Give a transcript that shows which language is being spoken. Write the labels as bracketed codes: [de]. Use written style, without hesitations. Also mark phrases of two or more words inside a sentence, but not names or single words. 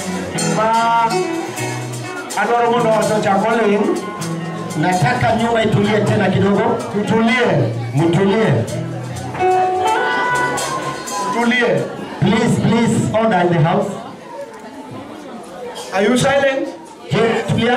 [luo] Adwaro mondo ot ochakole. [sw] nataka nyumba itulie tena kidogo. Tutulie. Mtulie. Tulie. [en] Please order in the house. Are you silent? Here, tulia.